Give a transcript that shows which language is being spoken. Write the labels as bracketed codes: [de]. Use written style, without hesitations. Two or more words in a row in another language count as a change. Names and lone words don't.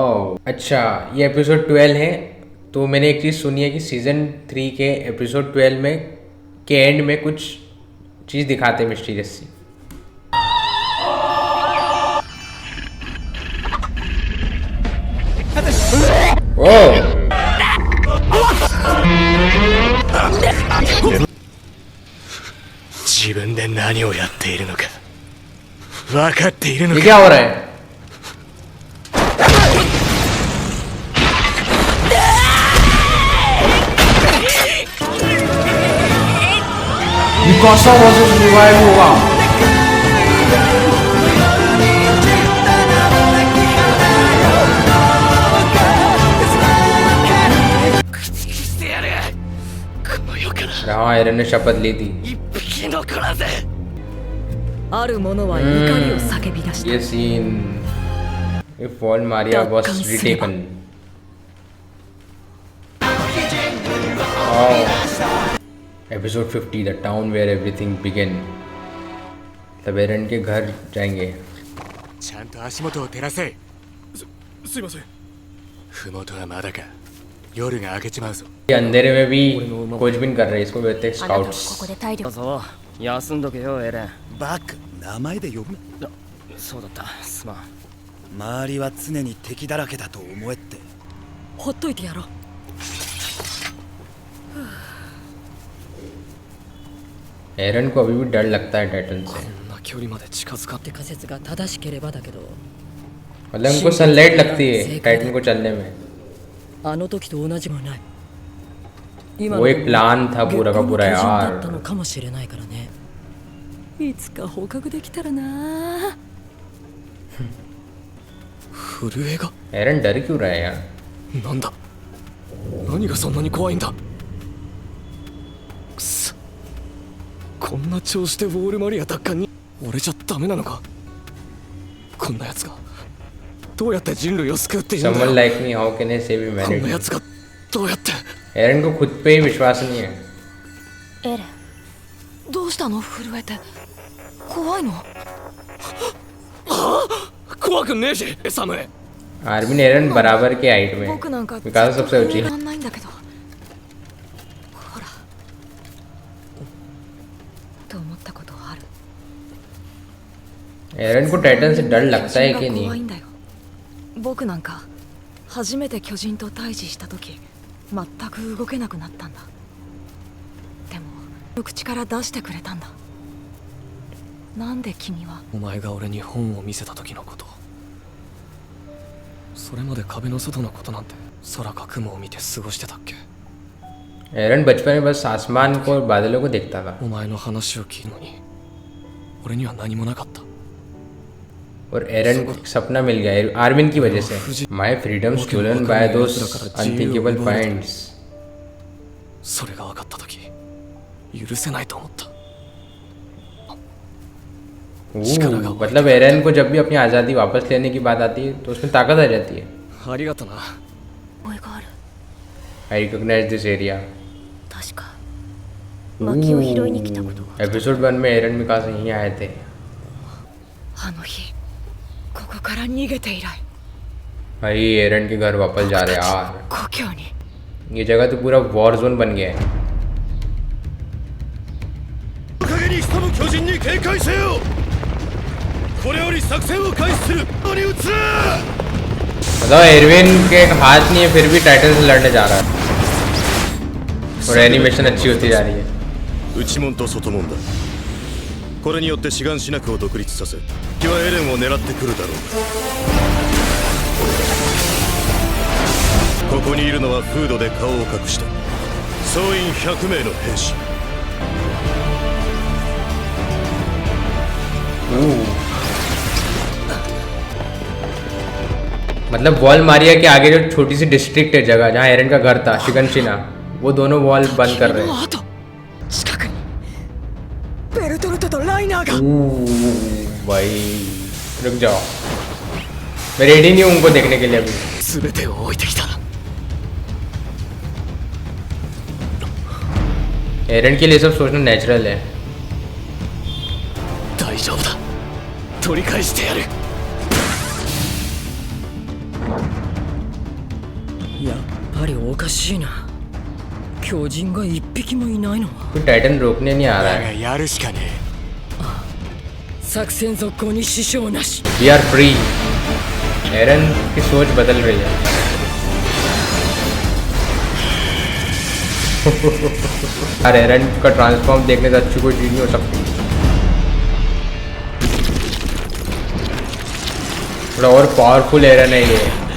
[hi] ओह अच्छा ये एपिसोड 12 है। तो मैंने एक चीज़ सुनी है कि सीज़न 3 के एपिसोड 12 में के एंड में कुछ चीज़ दिखाते हैं मिस्टीरियस सी। ओह [ja] 自分で何をやっているのか分かっているの [hi] ये [ja] か [hi] क्या हो रहा है? Mikasa वर्सेस रिवाइव होगा। हाँ एरन ने शपथ ली थी। [ja] ある者は怒りを叫び出した。 [en] ये सीन if Wall Maria was retaken. Episode 50 the town where everything began. [hi] तब एरन के घर जाएंगे। [ja] ちゃんと足元を照らせ。すいません。麓はまだか。夜が明けちまうぞ。 [hi] ये अंधेरे में भी खोजबीन कर रहे हैं इसको कहते हैं [ja] あなたもこ [hi] स्काउट्स। [ja] こで体力そう休んどけよエレン。バカ、名前で呼ぶな。そうだったすまん。周りは常に敵だらけだと思えって。ほっといてやろう。 [hi] एरन को अभी भी डर लगता है टाइटन से। [ja] こんな距離まで近づかって仮説が正しければだけど、 [hi] मतलब उनको सनलाइट लगती है टाइटन को चलने में। [ja] あの時と同じもない。 [hi] वो एक प्लान था पूरा का पूरा [ja] だったの [hi] यार। [ja] かもしれないからね。いつか捕獲できたらな。震えが [hi] एरन डर क्यों रहा है यार? [ja] なんだ何がそんなに怖いんだくそこんな調子でウォールマリア奪還に俺じゃダメなのかこんな奴がどうやって人類を救っているんだ [en] Someone like me, how can I save [ja] こんな [en] humanity? [ja] 奴がどうやって [hi] एरन को खुद पे ही विश्वास नहीं है। [ja] エレンどうしたの震えて。怖いの？怖くねえしサムエ [hi] आर्मिन एरन बराबर के हाइट में। [ja] 僕なんかずっ [hi] मिकासा [ja] と [hi] सबसे [ja] 震 [hi] ऊंची [ja] え [hi] है। [ja] らんないんだけど。ほら。と思ったことある。 [hi] एरन को टाइटन से डर लगता है कि [ja] 怖い [hi] नहीं? [ja] んだよ。僕なんか初めて巨人と対峙した時全く動けなくなったんだ。でも口から出してくれたんだ。なんで君はお前が俺に本を見せた時のことそれまで壁の外のことなんて空か雲を見て過ごしてたっけ [hi] एरन बचपन में बस आसमान को और बादलों को देखता था [ja] お前の話を聞くのに俺には何もなかった [hi] और एरन को सपना मिल गया आर्मिन की वजह से। [en] My freedom stolen by those unthinkable points. [ja] それが分かった時許せないと思った [hi] मतलब एरन को जब भी अपनी आज़ादी वापस लेने की बात आती है तो उसमें ताकत आ जाती है। [ja] ありがとな声がある。 [en] I recognize this area. [ja] 確か薪を拾いに来たことが。 [hi] एपिसोड 1 में एरन मिकासा यहीं आए थे। [ja] あの日ここから逃げて以来 [hi] भाई एरन के घर वापस जा रहे हैं यार। [ja] 故郷に [hi] ये जगह तो पूरा वॉर जोन बन गया है। [ja] 陰に潜む巨人に警戒せよ。これより作戦を開始する。ここに移る。 [hi] मतलब एरविन के हाथ नहीं है फिर भी टाइटन से लड़ने जा रहा है और एनिमेशन अच्छी होती जा रही है। [ja] 内門と外門だ。これによって志願しなくを独立させ、敵はエレンを狙ってくるだろう。ここにいるのはフードで顔を隠した総員100名の兵士。 [hi] मतलब वॉल मारिया के आगे जो छोटी सी डिस्ट्रिक्ट है जगह जहाँ एरन का घर था शिगनशिना वो दोनों वॉल बंद कर रहे [ja] の [hi] हैं। [ja] 後近くにベルトルトとライナーが [hi] भाई रुक जाओ मैं रेडी नहीं हूँ उनको देखने के लिए अभी। [ja] 全てを置いてきた [hi] एरन के लिए सब सोचना नेचुरल है। [ja] 大丈夫だ取り返してやるやっぱはりおかしいな。巨人が一匹もいないのは。 [hi] तो टाइटन रोकने नहीं आ रहा [ja] だが [hi] है। [ja] やるしかね作戦続行に支障なし。 [en] We are free। [hi] एरन की सोच बदल रही है। यार एरन का ट्रांसफॉर्म देखने से अच्छी कोई चीज नहीं हो सकती। थोड़ा और पावरफुल एरन है ये।